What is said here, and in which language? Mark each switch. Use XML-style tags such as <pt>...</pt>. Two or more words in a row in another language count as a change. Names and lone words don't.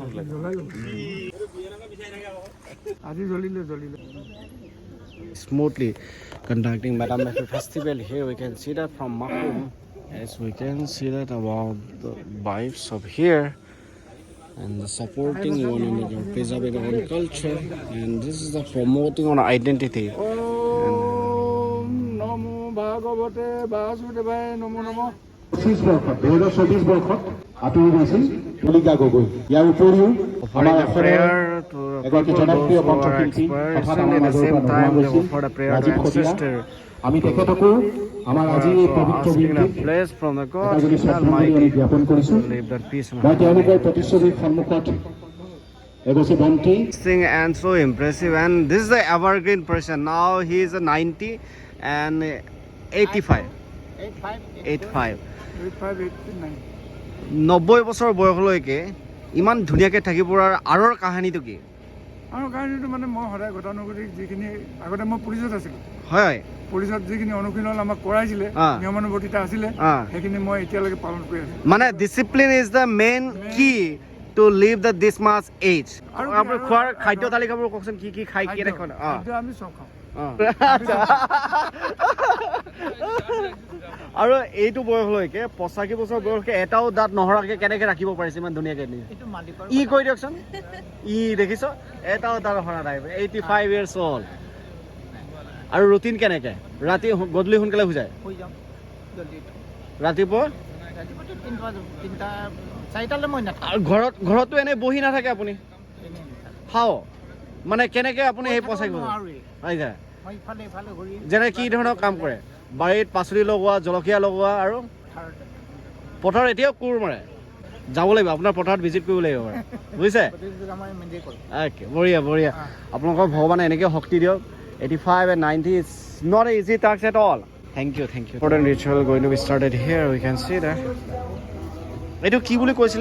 <en>Smoothly conducting Medamefi festival here. We can see that from Mahum. Yes, we can see that about the vibes of here and the supporting one another, preserving our own culture, and this is the promoting on identity.</en> <sa>ভাগৱতে বাসুদেৱায় নমো নমঃ।</sa> <as>2024 বৰ্ষত আঁতৰি গৈছিল তুলিকা গগৈ। ইয়াৰ উপৰিও আমাৰ এগৰাকী জনপ্ৰিয় কণ্ঠশিল্পী তথা আমাৰ মাজৰ পৰা নোহোৱা গৈছিল ৰাজীৱ খতীয়া। আমি তেখেতকো আমাৰ আজি এই পবিত্ৰ দিনটোত জ্ঞাপন কৰিছোঁ। মই তেওঁলোকৰ প্ৰতিচ্ছবিৰ সন্মুখত এগছি বন্তি।</as> <en>And so impressive, and this is the evergreen person. Now he is 90 and 85.</en> <as>90 বছৰ বয়সলৈকে ইমান ধুনীয়াকৈ থাকিব পৰাৰ আঁৰৰ কাহিনীটো কি? আৰু কাহিনীটো মানে মই সদায় গতানুগতিক যিখিনি আগতে মই পুলিচত আছিলোঁ, হয় পুলিচত যিখিনি অনুশীলন আমাক কৰাইছিলে নিয়মানুৱৰ্তিতা আছিলে সেইখিনি মই এতিয়ালৈকে পালন কৰি আছোঁ।</as> <en>মানে discipline is the main key to live that this much age.</en> <as>আৰু আপুনি খোৱাৰ খাদ্য তালিকাবোৰ কওকচোন, কি কি খাই কি দেখোন? আমি চব খাওঁ। আৰু এইটো বয়সলৈকে 85 বছৰ বয়সলৈকে এটাও দাঁত নহৰাকে কেনেকে ৰাখিব পাৰিছে ইমান ধুনীয়াকে? ই কৈ দিয়কচোন, ই দেখিছ এটাও দাঁত নহৰা নাই,</as> <en>85 years old।</en> <as>আৰু ৰুটিন কেনেকে? ৰাতি গধূলি সোনকালে শুই যায়? ৰাতিপুৱা 4টালৈ মই নাথাকোঁ। ঘৰতো এনে বহি নাথাকে আপুনি? খাওঁ মানে কেনেকে আপুনি সেই 85 যেনে কি ধৰণৰ কাম কৰে? বাৰীত পাচলি লগোৱা, জলকীয়া লগোৱা আৰু পথাৰত এতিয়াও কোৰ মাৰে? যাব লাগিব আপোনাৰ পথাৰত ভিজিট কৰিব লাগিব বাৰু, বুজিছে? বঢ়িয়া বঢ়িয়া, আপোনালোকৰ ভগৱানে এনেকৈ শক্তি দিয়ক।</as> <en>85 and 90 is not an easy task at all. Thank you. Important ritual going to be started here. We can see that.</en> <as>এইটো কি বুলি কৈছিলে?</as>